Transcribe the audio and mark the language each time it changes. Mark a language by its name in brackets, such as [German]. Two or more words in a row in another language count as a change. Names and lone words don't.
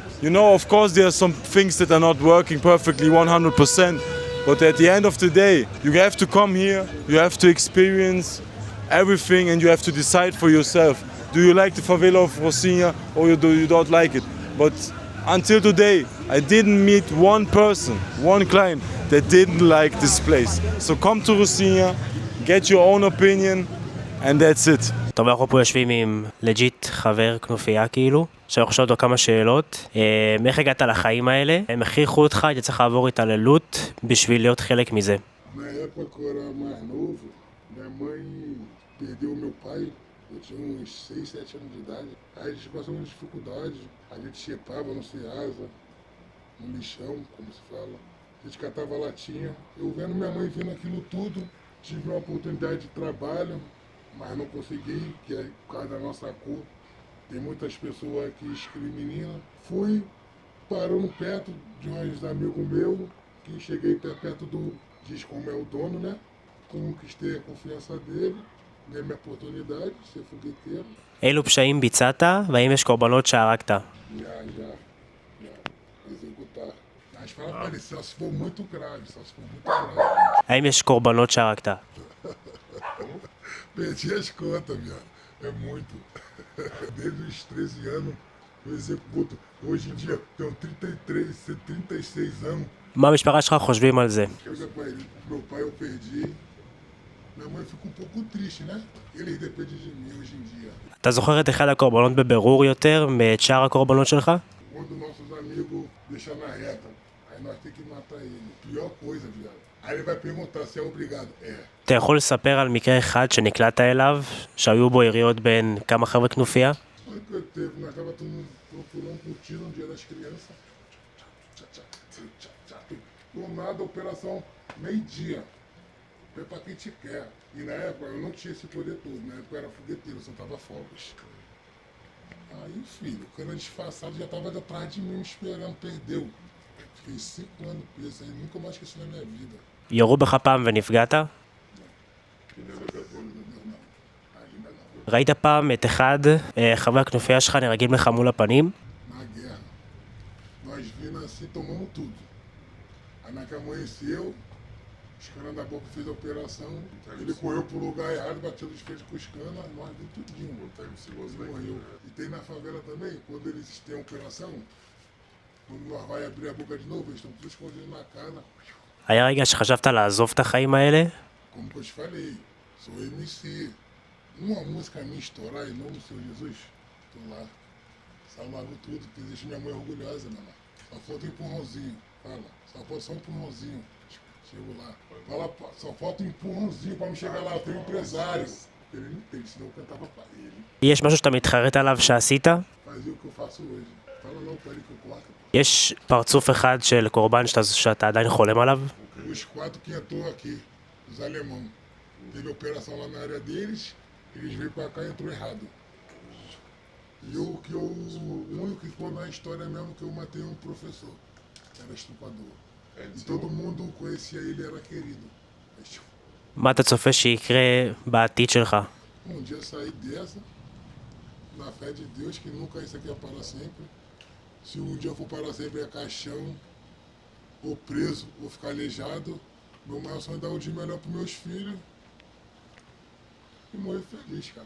[English] You know, of course there are some things that are not working perfectly 100%, but at the end of the day, you have to come here, you have to experience everything, and you have to decide for yourself. Do you like the favela of Rocinha or do you don't like it? But until today, I didn't meet one person, one client that didn't like this place. So come to Rocinha, get your own opinion, and that's it. [Hebrew] טוב, אנחנו פה יושבים עם לג'יט חבר כנופיה כאילו, שאנחנו שואל אותו כמה שאלות. איך הגעת לחיים האלה? הם הכריחו אותך, היית צריך לעבור התעללות בשביל להיות חלק מזה. [Portuguese] Na época que eu era mais novo, minha mãe perdeu meu pai, eu tinha uns 6, 7 anos de idade. Aí a gente passou uma dificuldade, a gente chepava no Ceasa, no lixão, como se fala. A gente catava latinha. Eu vendo minha mãe vendo aquilo tudo, tive uma oportunidade de trabalho, mas não consegui, que é por causa da nossa cor. Tem muitas pessoas que discriminam. Fui parando perto de uns amigos meus, que cheguei perto do, diz como é o dono, né? Conquistei a confiança dele, dei minha oportunidade de ser fogueteiro. [Hebrew] אילו פשעים ביצעת, והאם יש קורבנות שהרגת? [Portuguese] Já executar. Mas fala pra ele, só se for muito grave, só se for muito grave. [Hebrew] האם יש קורבנות שהרגת? [Portuguese] Perdi as contas, viado. É muito. Desde os 13 anos eu executo. Hoje em dia tenho 33, 36 anos. [Hebrew] מה המשפחה שלך חושבים על זה? [Portuguese] Chega pra ele, meu pai eu perdi. Minha mãe fica um pouco triste, né? Eles dependem de mim hoje em dia. [Hebrew] אתה זוכר את אחד הקורבנות בבירור יותר מאת שאר הקורבנות שלך? [Portuguese] Quando nossos amigos deixam na reta, aí nós temos que matar ele. Pior coisa, viado. Aí ele vai perguntar se é obrigado. É. [Hebrew] אתה יכול לספר על מקרה אחד שנקלעת אליו, שהיו בו יריות בין כמה חברי כנופיה? [Portuguese] Olha o que teve, nós estávamos procurando um tiro no dia das crianças. Do nada, operação meio-dia. É pra quem te quer. E na época eu não tinha esse poder todo, na época eu era fogueteiro, eu soltava fogos. Aí, filho, o cara disfarçado já estava atrás de mim me esperando, perdeu. Fiquei 5 anos preso, aí nunca mais esqueci na minha vida. [Hebrew] ירו בך פעם ונפגעת? ראית פעם את אחד חברי הכנופיה שלך נהרגים לך מול הפנים? [Portuguese] Na guerra, nós vimos assim, tomamos tudo. Aí na que amanheceu, os caras da boca fez a operação, ele correu pro lugar errado, bateu de frente com os canos, nós vimos tudinho, morreu. E tem na favela também, quando eles têm a operação, quando nós vai abrir a boca de novo, eles estão todos escondidos na casa. [Hebrew] היה רגע שחשבת לעזוב את החיים האלה? [Portuguese] Como que eu te falei, sou MC. Uma música minha estourar em nome do Senhor Jesus, tô lá. Salvando tudo, que existe minha mãe orgulhosa, meu irmão. Só falta um empurrãozinho, fala. Só falta só um empurrãozinho. Chego lá. Fala, só falta um empurrãozinho pra me chegar lá, eu tenho um empresário. Ele não tem, senão eu cantava pra ele. [Hebrew] יש משהו שאתה מתחרט עליו שעשית? [Portuguese] Fazia o que eu faço hoje. Fala não pra ele que eu corto. [Hebrew] יש פרצוף אחד של קורבן שאתה עדיין חולם עליו? [Portuguese] Os 4 que entrou aqui, os alemão. Teve operação lá na área deles, eles veio pra cá e entrou errado. E o único que ficou na história mesmo que eu matei um professor, que era estuprador. E todo mundo conhecia ele, era querido. [Hebrew] מה אתה צופה שיקרה בעתיד שלך? [Portuguese] Um dia sair dessa, na fé de Deus, que nunca isso aqui é para sempre. Se um dia for para sempre é caixão, ou preso, ou ficar aleijado. Meu maior sonho é dar o dia melhor pros meus filhos e morrer feliz, cara.